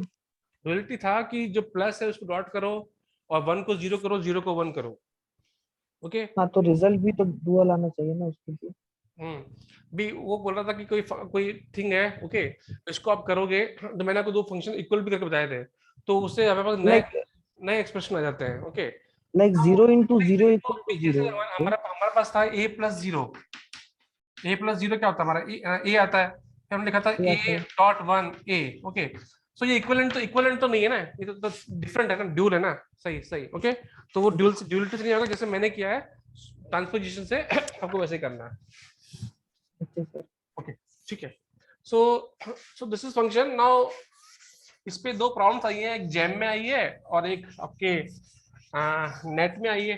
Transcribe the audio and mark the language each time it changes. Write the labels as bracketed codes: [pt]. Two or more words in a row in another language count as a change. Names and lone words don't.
[hi] डुअलिटी था कि जो प्लस है उसको डॉट करो, और 1 को 0 करो, 0 को 1 करो. [en] ओके, [hi] हाँ, तो रिजल्ट भी तो डुअल आना चाहिए ना उसके लिए. भी वो बोल रहा था कि कोई थिंग है, ओके, इसको आप करोगे, तो मैंने आपको 2 [en] function equal [hi] भी करके बताए थे, तो उससे हमारे पास नए एक्सप्रेशन आ जाते हैं. [en] ओके, लाइक 0 into 0 equal to [hi] जैसे 0. हमारे पास था [en] a plus 0. a plus 0 [hi] क्या होता है हमारा? a आता है, फिर हमने लिखा था [en] a dot 1 a. okay, so [hi] ये इक्विवेलेंट तो नहीं है ना, ये तो डिफरेंट है ना, ड्यूल है ना. सही. ओके, तो वो ड्यूलिटी से नहीं होगा जैसे मैंने किया है. ट्रांसपोजिशन से आपको वैसे ही करना है। अच्छा सर। [en] ओके [hi] ठीक है। [en] so this is function. [hi] नाउ इस पे दो प्रॉब्लम्स आई हैं, एक जैम में आई है और एक आपके नेट में आई है।